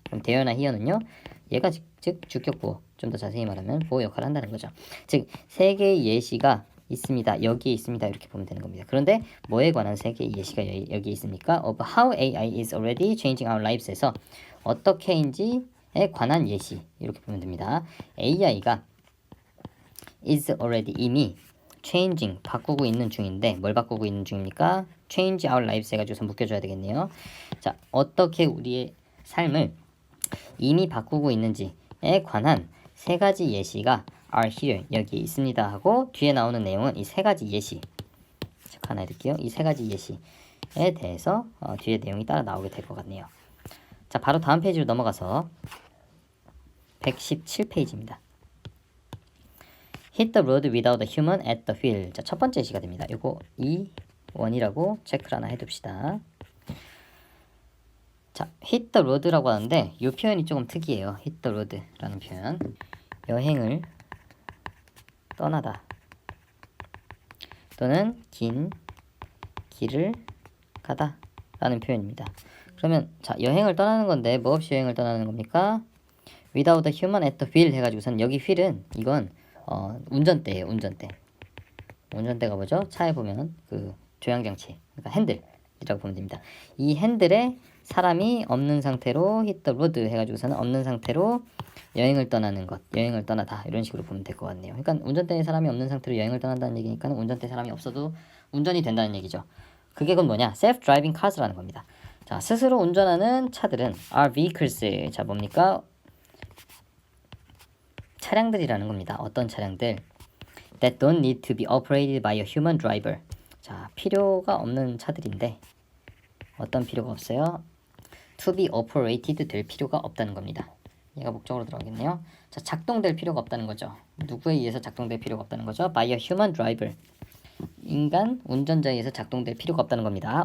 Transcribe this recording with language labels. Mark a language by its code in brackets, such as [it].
[ko] 그럼 there나 here는요, 얘가 즉 주격 보어, 좀 더 자세히 말하면 보어 역할을 한다는 거죠. 즉 세 개의 예시가 있습니다. 여기에 있습니다. 이렇게 보면 되는 겁니다. 그런데 뭐에 관한 세 개의 예시가 여기에 있습니까? [en] Of how AI is already changing our lives에서 [ko] 어떻게인지에 관한 예시 이렇게 보면 됩니다. AI가 is already 이미 changing 바꾸고 있는 중인데 뭘 바꾸고 있는 중입니까? [en] change our lives [ko] 해가지고서 묶여줘야 되겠네요. 자, 어떻게 우리의 삶을 이미 바꾸고 있는지에 관한 세 가지 예시가 [en] are here [ko] 여기 있습니다 하고 뒤에 나오는 내용은 이 세 가지 예시 체크 하나 해둘게요. 이 세 가지 예시에 대해서 뒤에 내용이 따라 나오게 될 것 같네요. 자, 바로 다음 페이지로 넘어가서 117페이지입니다. [en] Hit the road without a human at the wheel. [ko] 자, 첫 번째 예시가 됩니다. 요거 2원이라고 체크를 하나 해둡시다. 자, [en] hit the road [ko] 라고 하는데 이 표현이 조금 특이해요. hit the road라는 표현. 여행을 떠나다 또는 긴 길을 가다 라는 표현입니다. 그러면 자, 여행을 떠나는 건데 뭐 없이 여행을 떠나는 겁니까? [en] without a human at the wheel [ko] 해가지고선 여기 wheel은 이건 운전대예요. 운전대가 뭐죠? 차에 보면 그 조향장치, 그러니까 핸들이라고 보면 됩니다. 이 핸들에 사람이 없는 상태로 [en] hit the road [ko] 해가지고서는 없는 상태로 여행을 떠나는 것, 여행을 떠나다 이런 식으로 보면 될 것 같네요. 그러니까 운전대에 사람이 없는 상태로 여행을 떠난다는 얘기니까 운전대에 사람이 없어도 운전이 된다는 얘기죠. 그게 곧 뭐냐? self-driving cars라는 겁니다. 자, 스스로 운전하는 차들은 [en] are vehicles. [ko] 자, 뭡니까? 차량들이라는 겁니다. 어떤 차량들? [en] That don't need to be operated by a human driver. [ko] 자, 필요가 없는 차들인데 어떤 필요가 없어요? [en] To be operated [ko] 될 필요가 없다는 겁니다. 얘가 목적으로 들어가겠네요. 자, 작동될 필요가 없다는 거죠. 누구에 의해서 작동될 필요가 없다는 거죠? [en] By a human driver. [ko] 인간 운전자에 의해서 작동될 필요가 없다는 겁니다.